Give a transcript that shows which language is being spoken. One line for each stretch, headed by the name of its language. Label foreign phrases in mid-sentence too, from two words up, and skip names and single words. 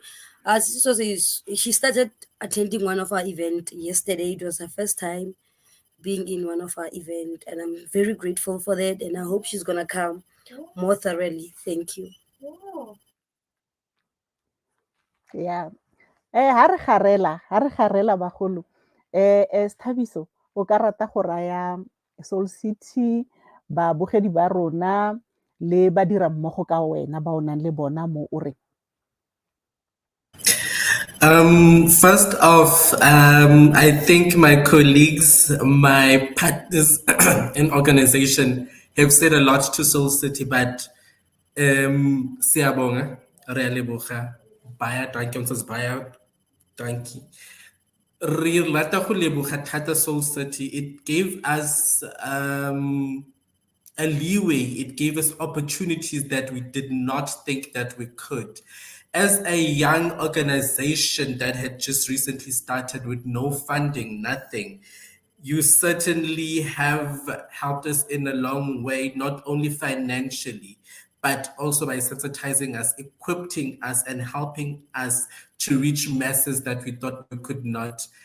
English: Sisi Soso she started attending one of our events yesterday. It was her first time being in one of our events, and I'm very grateful for that. And I hope she's gonna come more thoroughly. Thank you. Yeah.
Tswana: Ha re garela bagolo. Thabiso, o ka rata go raya Soul City, babogedi ba rona le badira mmogo ka wena ba o nang le bona mo o reng.
English: First off, I think my colleagues, my partners in organization have said a lot to Soul City, but siyabonga,
Tswana: re a leboga,
Afrikaans: baya dankie, ons is baya dankie.
Tswana: Re rata go leboga thata Soul City.
English: It gave us a leeway. It gave us opportunities that we did not think that we could. As a young organization that had just recently started with no funding, nothing, you certainly have helped us in a long way, not only financially, but also by sensitizing us, equipping us, and helping us to reach masses that we thought we could not.